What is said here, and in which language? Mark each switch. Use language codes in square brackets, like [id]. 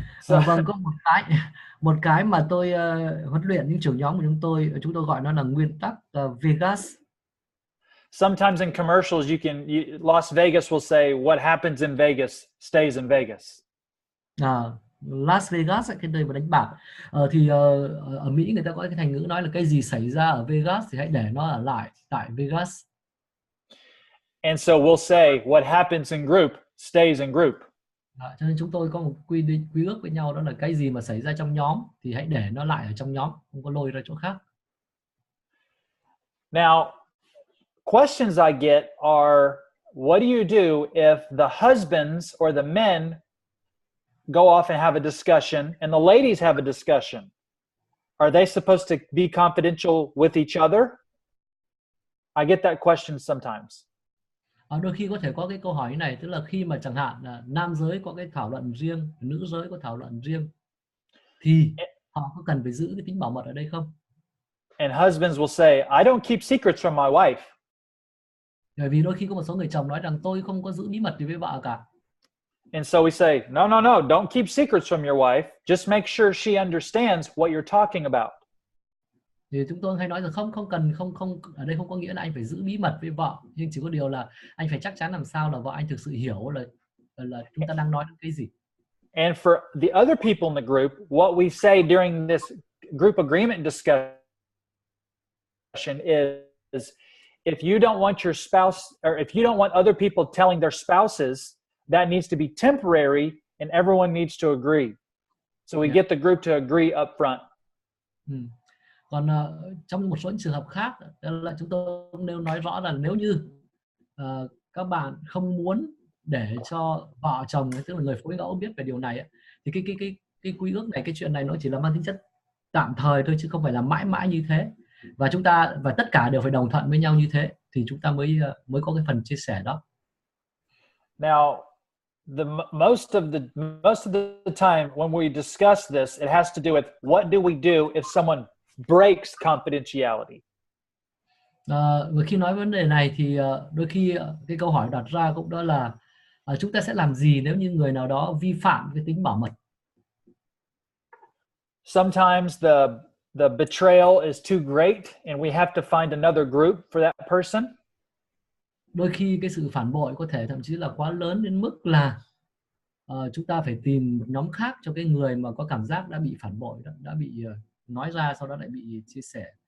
[vi] Vâng, có một cái mà tôi huấn luyện những trưởng nhóm của chúng tôi gọi nó là nguyên tắc Vegas. [en] Sometimes in commercials, Las Vegas will say, what happens in Vegas stays in Vegas. [vi] Las Vegas, cái nơi mà đánh bạc. Ở Mỹ người ta có cái thành ngữ nói là cái gì xảy ra ở Vegas thì hãy để nó ở lại tại Vegas. [en] And so we'll say, what happens in group stays in group. [vi] Cho nên chúng tôi có một quy ước với nhau, đó là cái gì mà xảy ra trong nhóm thì hãy để nó lại ở trong nhóm, không có lôi ra chỗ khác. [en] Now, questions I get are, what do you do if the husbands or the men go off and have a discussion and the ladies have a discussion? Are they supposed to be confidential with each other? I get that question sometimes. [vi] Đôi khi có thể có cái câu hỏi này, tức là khi mà chẳng hạn là nam giới có cái thảo luận riêng, nữ giới có thảo luận riêng, thì họ có cần phải giữ cái tính bảo mật ở đây không? [en] And husbands will say, I don't keep secrets from my wife. [vi] Bởi vì đôi khi có một số người chồng nói rằng tôi không có giữ bí mật gì với vợ cả. [en] And so we say, no, don't keep secrets from your wife. Just make sure she understands what you're talking about. [vi] Thì chúng tôi hay nói rằng không ở đây không có nghĩa là anh phải giữ bí mật với vợ, nhưng chỉ có điều là anh phải chắc chắn làm sao là vợ anh thực sự hiểu là chúng ta đang nói đến cái gì. [en] And for the other people in the group, what we say during this group agreement discussion is, if you don't want your spouse, or if you don't want other people telling their spouses, that needs to be temporary and everyone needs to agree. So we get the group to agree up front. [vi] Còn trong một số trường hợp khác là chúng tôi cũng đều nói rõ là nếu như các bạn không muốn để cho vợ chồng, tức là người phối ngẫu biết về điều này thì cái quy ước này, cái chuyện này nó chỉ là mang tính chất tạm thời thôi, chứ không phải là mãi mãi như thế, và tất cả đều phải đồng thuận với nhau như thế thì chúng ta mới có cái phần chia sẻ đó. [en] Now, most of the time when we discuss this, it has to do with what do we do if someone breaks confidentiality. [vi] Và khi nói vấn đề này thì đôi khi cái câu hỏi đặt ra cũng đó là chúng ta sẽ làm gì nếu như người nào đó vi phạm cái tính bảo mật. [en] Sometimes the betrayal is too great and we have to find another group for that person. [vi] Đôi khi cái sự phản bội có thể thậm chí là quá lớn đến mức là chúng ta phải tìm một nhóm khác cho cái người mà có cảm giác đã bị phản bội, đã bị nói ra sau đó lại bị chia sẻ.